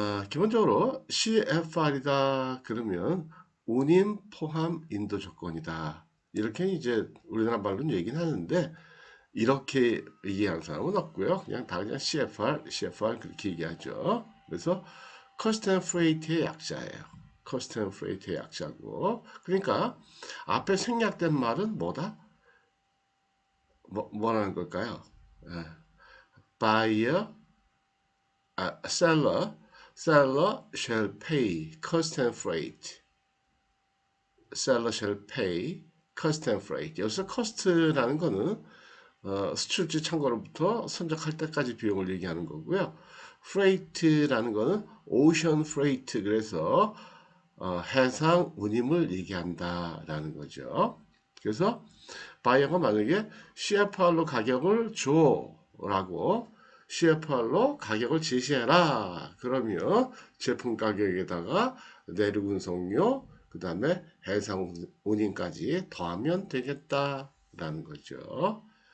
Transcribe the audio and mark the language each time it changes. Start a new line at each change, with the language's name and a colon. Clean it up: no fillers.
Korean: 기본적으로 CFR이다 그러면 운임 포함 인도 조건이다. 이렇게 이제 우리나라 말로는 얘기는 하는데 이렇게 얘기하는 사람은 없고요. 그냥 CFR 그렇게 얘기하죠. 그래서 Cost and Freight의 약자예요. Cost and Freight의 약자고. 그러니까 앞에 생략된 말은 뭐다? 뭐라는 걸까요?
English: 예, buyer, seller shall pay cost and freight. Seller shall pay cost and freight.
Korean: 여기서 cost라는 거는 수출지 창고로부터 선적할 때까지 비용을 얘기하는 거고요. freight라는 거는 ocean freight, 그래서 해상 운임을 얘기한다라는 거죠. 그래서 바이어가 만약에 CFR로 가격을 줘라고, CFR로 가격을 제시해라 그러면 제품 가격에다가 내륙 운송료 그 다음에 해상 운임까지 더하면 되겠다라는 거죠.